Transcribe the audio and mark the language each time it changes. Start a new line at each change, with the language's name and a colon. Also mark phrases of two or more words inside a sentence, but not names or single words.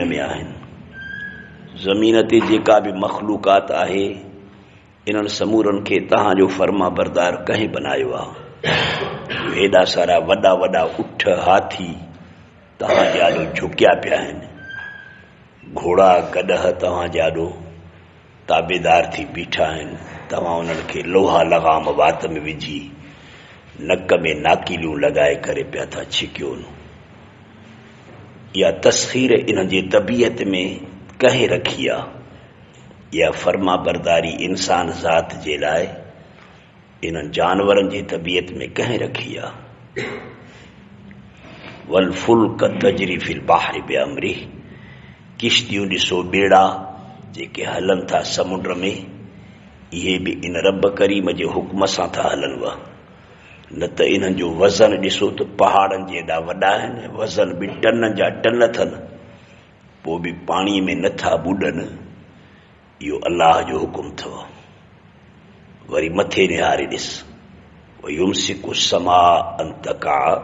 Sindhi: में आहिनि ज़मीन ते जेका बि मख़लूक़ात आहे इन्हनि समूरनि खे तव्हांजो फर्मा बरदार कंहिं बनायो आहे हेॾा सारा वॾा वॾा उठ हाथी तव्हांजे आॾो झुकिया पिया आहिनि घोड़ा गॾह तव्हांजे आॾो ताबेदार थी बीठा आहिनि तव्हां उन्हनि खे लोहा लगाम वात में विझी नक में नाकीलियूं लॻाए करे पिया था छिकियोनि इहा तस्खीर इन जी तबीयत में कंहिं रखी आहे इहा फर्मा बरदारी इंसान ज़ात जे लाइ इन्हनि जानवरनि जी तबीयत में कंहिं रखी आहे
Arabic: والفلك تجري في البحر بأمره
Sindhi: किश्तियूं ॾिसो ॿेड़ा जेके हलनि था समुंड में इहे बि इन रब करीम जे हुक्म सां था हलनि वा न त इन्हनि जो वज़न ॾिसो त पहाड़नि जे एॾा वॾा आहिनि वज़न बि टन जा टन अथनि पोइ बि पाणीअ में नथा ॿुॾनि इहो अल्लाह जो हुकुम अथव वरी मथे निहारे ॾिस
Arabic: ويمسك السماء أن تقع